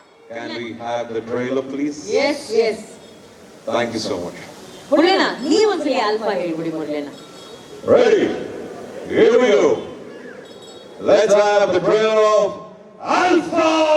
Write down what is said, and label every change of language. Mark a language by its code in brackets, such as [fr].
[en] Can we have the trailer please? Yes. Thank you so much. [kn] ಮುರಳಿನಾ, ನೀವು ಒಂದ್ಸಲಿ alpha ಹೇಳ್ಬಿಡಿ ಮುರಳಿನಾ. [en] Ready? Here we go. Let's have the trailer of Alpha.